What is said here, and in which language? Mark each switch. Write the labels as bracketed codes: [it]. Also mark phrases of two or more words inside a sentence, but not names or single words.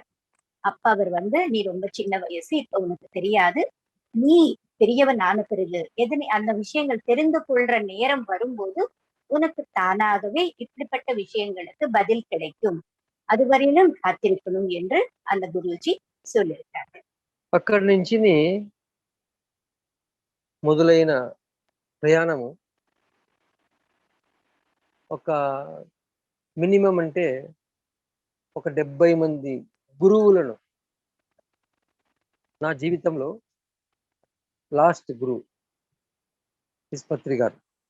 [ta] அப்ப அவர் வந்து, நீ ரொம்ப சின்ன வயசு, இப்ப உனக்கு தெரியாது, நீ பெரியவன் ஆன பிறகு எதனை அந்த விஷயங்கள் தெரிந்து கொள்ற நேரம் வரும்போது உனக்கு தானாகவே இப்படிப்பட்ட விஷயங்களுக்கு பதில் கிடைக்கும், அதுவரையிலும் காத்திருக்கணும் என்று அந்த குருஜி சொல்லியிருக்காங்க. [te] అక్కడి నుంచి మొదలైన ప్రయాణము ఒక మినిమం అంటే ఒక 70 మంది గురువులను నా జీవితంలో లాస్ట్ గురువు విస్పత్రి గారు.